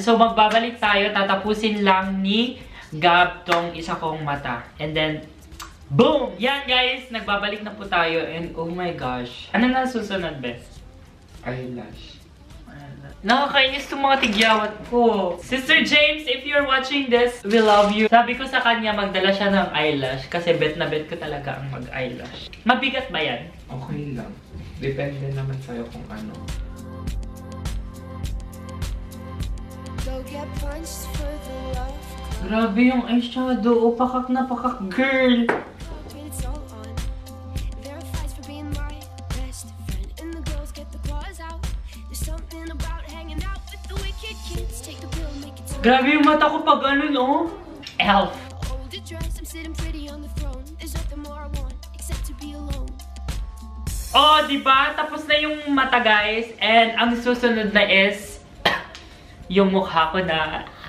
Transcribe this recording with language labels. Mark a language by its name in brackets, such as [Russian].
[Filipino] So, magbabalik tayo. Tatapusin lang ni Gab tong isa kong mata. [English] And then, boom! [Filipino] Yan, guys! Nagbabalik na po tayo. [English] And, oh my gosh. [Filipino] Ano na susunod, [English] best? Eyelash. [Filipino] Nakakainis itong mga tigyawat ko. [English] Sister James, if you're watching this, we love you. [Filipino] Sabi ko sa kanya, magdala siya ng eyelash. Kasi bet na bet ko talaga ang mag-eyelash. Mabigat ba yan? Okay lang. Depende naman sa'yo kung ano. [English] Go get punched for the love club. [Filipino] Grabe yung eyeshadow. Pakak na pakak, girl. [English] When it's all on. There are fights for being my best friend. And the girls get the claws out. There's something about hanging out with the wicked kids. Take the pill, make it so. [Filipino] Grabe yung mata ko pag Elf. [English] Older dress, I'm sitting pretty on the throne. There's nothing more I want except to be alone. [Filipino] Oh, diba? Tapos na yung mata, guys. And ang susunod na is yung mukha ko na...